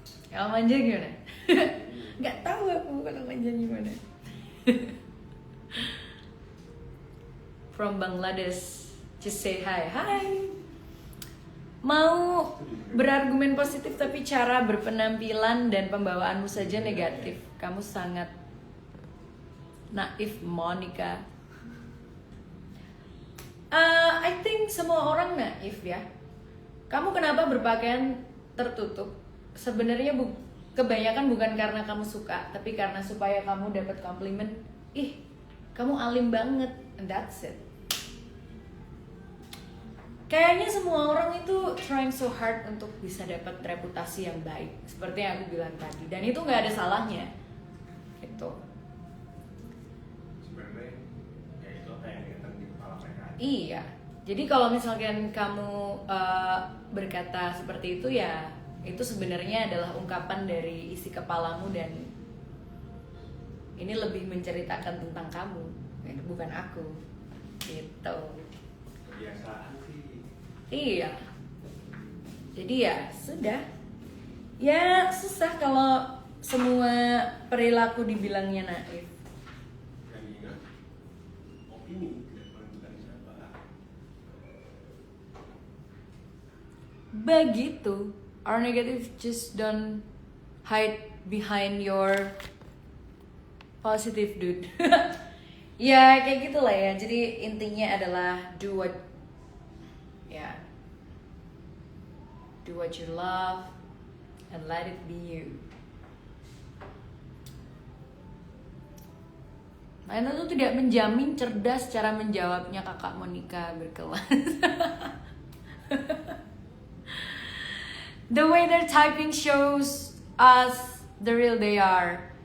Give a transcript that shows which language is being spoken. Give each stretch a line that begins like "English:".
Indonesian: Kalau manja gimana? Nggak tahu aku kalau manja gimana.
English: From Bangladesh, just say hi.
Indonesian: Hi. Mau berargumen positif tapi cara berpenampilan dan pembawaanmu saja negatif. Kamu sangat naif, Monica.
English: I think
Indonesian: semua orang naif ya. Kamu kenapa berpakaian tertutup? Sebenarnya kebanyakan bukan karena kamu suka, tapi karena supaya kamu dapat komplimen. Ih, kamu alim banget,
English: and that's it.
Indonesian: Kayaknya semua orang itu
English: trying so hard
Indonesian: untuk bisa dapat reputasi yang baik, seperti yang aku bilang tadi, dan itu nggak ada salahnya, gitu. Sebenarnya ya itu apa yang kelihatan di kepala mereka. Iya, jadi kalau misalkan kamu berkata seperti itu ya, itu sebenarnya adalah ungkapan dari isi kepalamu dan ini lebih menceritakan tentang kamu, bukan aku, gitu. Kebiasaan sih. Iya. Jadi ya sudah. Ya susah kalau semua perilaku dibilangnya naif. Dan ingat opini tidak menentukan siapa. Begitu.
English: Our negative just don't hide behind your positive dude.
Indonesian: Ya kayak gitulah ya. Jadi intinya adalah
English: do what you love and let it be you.
Indonesian: Anda tuh tidak menjamin cerdas cara menjawabnya, Kakak Monica berkelas.
English: The way they're typing shows us the real they are.